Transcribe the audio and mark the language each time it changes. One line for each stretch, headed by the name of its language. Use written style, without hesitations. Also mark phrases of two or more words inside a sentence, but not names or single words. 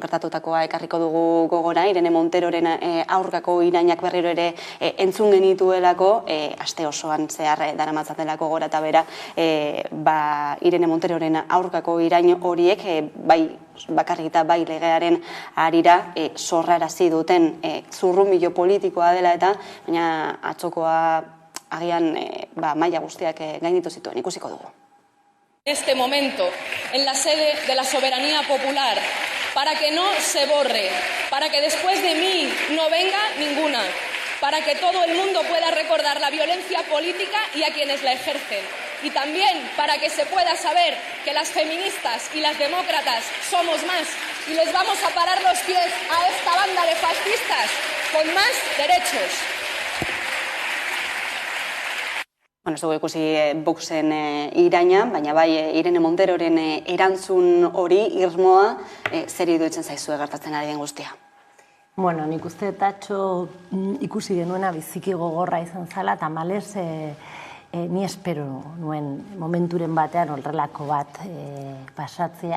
Basque: gertatutakoa ekarriko dugu gogora, Irene Monteroren aurkako irainak berriro ere entzun genituelako, aste osoan zehar daramatzatelako gora eta bera, Irene Monteroren aurkako irain horiek, bai bakarrik eta bai legearen arira zorrarazi duten zurrunbilo politikoa dela eta baina atzokoa agian maila guztiak gainditu zituen, ikusiko dugu.
Spanish: En este momento, en la sede de la soberanía popular, para que no se borre, para que después de mí no venga ninguna, para que todo el mundo pueda recordar la violencia política y a quienes la ejercen. Y también para que se pueda saber que las feministas y las demócratas somos más y les vamos a parar los pies a esta banda de fascistas con más derechos.
Basque: Bueno, ez dugu ikusi Voxen iraina, baina bai Irene Monteroren erantzun hori, irmoa, zer iruditzen zaizue gertatzen ari den guztia? Bueno, nik uste tatxo ikusi genuena biziki gogorra izan zala, eta malez ni espero nuen momenturen batean horrelako bat pasatzea.